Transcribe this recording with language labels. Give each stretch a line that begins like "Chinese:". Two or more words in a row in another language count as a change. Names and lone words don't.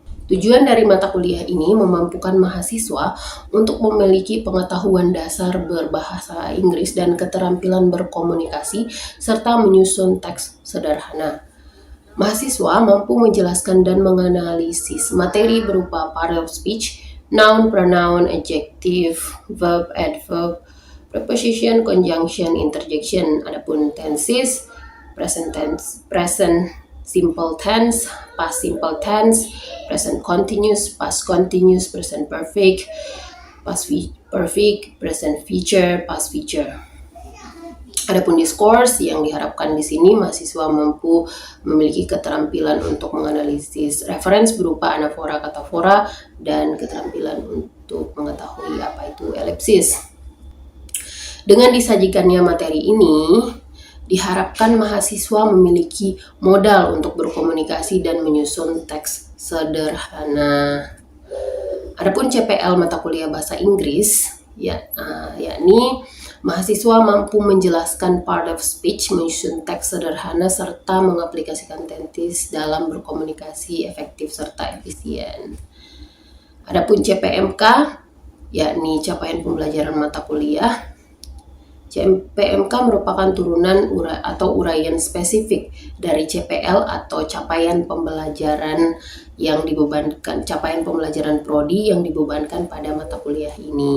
Indonesian: Tujuan dari mata kuliah ini memampukan mahasiswa untuk memiliki pengetahuan dasar berbahasa Inggris dan keterampilan berkomunikasi serta menyusun teks sederhana. Mahasiswa mampu menjelaskan dan menganalisis materi berupa
English: part of speech, noun, pronoun, adjective, verb, adverb, preposition, conjunction, interjection.
Indonesian: Adapun tenses,
English: present tense, present simple tense, past simple tense, present continuous, past continuous, present perfect, past perfect, present future, past future.
Indonesian: Adapun discourse, yang diharapkan di sini mahasiswa mampu memiliki keterampilan untuk menganalisis reference berupa anafora, katafora, dan keterampilan untuk mengetahui apa itu elipsis. Dengan disajikannya materi ini, diharapkan mahasiswa memiliki modal untuk berkomunikasi dan menyusun teks sederhana. Adapun CPL mata kuliah bahasa Inggris, yakni mahasiswa mampu menjelaskan
English: part of speech,
Indonesian: menyusun teks sederhana, serta mengaplikasikan tenses dalam berkomunikasi efektif serta efisien. Adapun CPMK, yakni capaian pembelajaran mata kuliah. CPMK merupakan turunan atau uraian spesifik dari CPL atau capaian pembelajaran yang dibebankan, capaian pembelajaran prodi yang dibebankan pada mata kuliah ini.